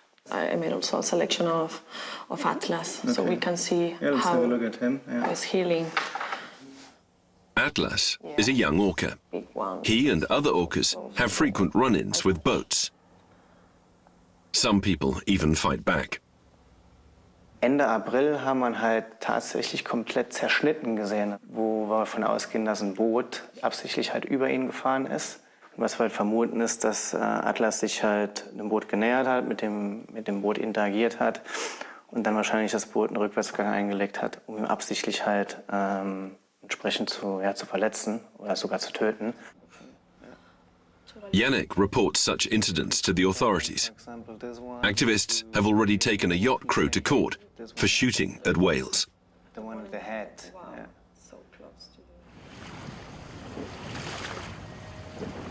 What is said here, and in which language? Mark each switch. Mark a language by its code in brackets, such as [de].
[en] I made also a selection of Atlas, so we can see let's how have a look at him. it's healing. Atlas is a young orca. Big one. He and other orcas have frequent run-ins with boats. Some people even fight back. [de] Ende April haben wir halt tatsächlich komplett zerschnitten gesehen, wo wir davon ausgehen, dass ein Boot absichtlich halt über ihn gefahren ist. Und was wir halt vermuten ist, dass Atlas sich halt dem Boot genähert hat, mit dem Boot interagiert hat und dann wahrscheinlich das Boot einen Rückwärtsgang eingelegt hat, um ihn absichtlich halt entsprechend zu verletzen oder sogar zu töten. [en] Yannick reports such incidents to the authorities. Activists have already taken a yacht crew to court for shooting at whales. The one with the head. Yeah. So close to